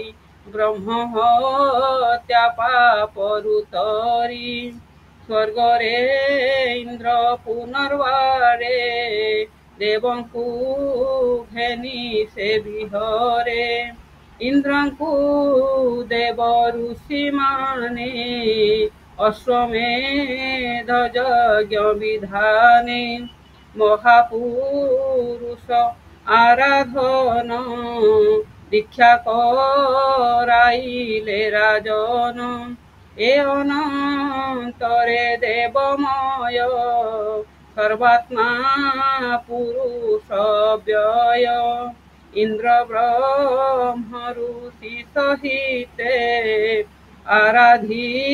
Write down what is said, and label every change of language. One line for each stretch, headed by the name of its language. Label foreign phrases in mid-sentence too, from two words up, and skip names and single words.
Odia: ବ୍ରହ୍ମ ହତ୍ୟା ପାପରୁ ତରି ସ୍ୱର୍ଗରେ ଇନ୍ଦ୍ର ପୁନର୍ବାରେ ଦେବଙ୍କୁ ଘେନି ସେ ବିହରେ ଇନ୍ଦ୍ରଙ୍କୁ ଦେବ ଋଷିମାନେ ଅଶ୍ୱମେଧ ଯଜ୍ଞ ବିଧାନେ ମହାପୁରୁଷ ଆରାଧନ ଦୀକ୍ଷା କରାଇଲେ ରାଜନ ଏ ଅନନ୍ତରେ ଦେବମୟ ସର୍ବାତ୍ମା ପୁରୁଷ ବ୍ୟୟ ଇନ୍ଦ୍ର ବ୍ରହ୍ମ ଋଷି ସହିତେ ଆରାଧି